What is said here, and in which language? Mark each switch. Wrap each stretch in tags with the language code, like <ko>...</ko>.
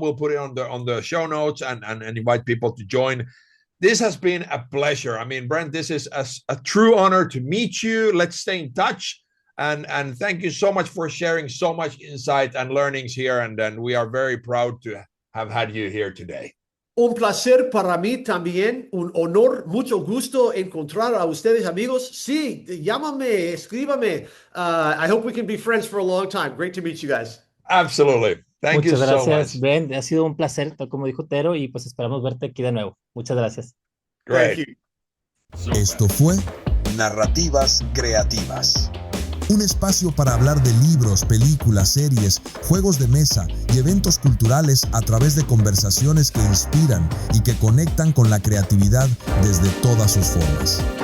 <en>We'll put it on the show notes and invite people to join. This has been a pleasure. I mean, Brent, this is a true honor to meet you. Let's stay in touch. And thank you so much for sharing so much insight and learnings here. And we are very proud to have had you here today.</en> <es>Un placer para mí también, un honor, mucho gusto encontrar a ustedes, amigos. Sí, llámame, escríbame.</es> <en>I hope we can be friends for a long time. Great to meet you guys. Absolutely. Thank you so much.</en> <es>Muchas gracias, Ben. Ha sido un placer, tal como dijo Tero, y pues esperamos verte aquí de nuevo. Muchas gracias.</es> <en>Great.</en> <es>Esto fue Narrativas Creativas. Un espacio para hablar de libros, películas, series, juegos de mesa y eventos culturales a través de conversaciones que inspiran y que conectan con la creatividad desde todas sus formas.</es>